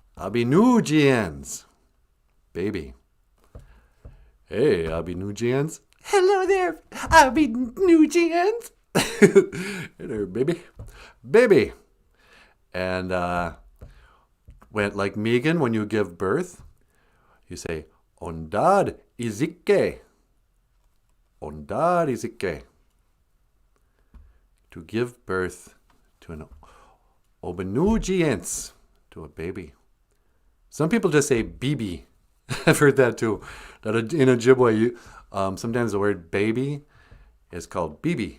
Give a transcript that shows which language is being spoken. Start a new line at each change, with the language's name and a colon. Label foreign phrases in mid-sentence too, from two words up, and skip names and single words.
English: Abinujians. Baby. Hey, Abinujians. Hello there. I'll be new jeans. Hey there, baby. Baby. And when, like Megan, when you give birth, you say,
Ojibwa: Ondad izike. Ondad izike.
English: To give birth to an obenujiens, to a baby. Some people just say bibi. I've heard that too. That in Ojibwe, sometimes the word baby is called bibi.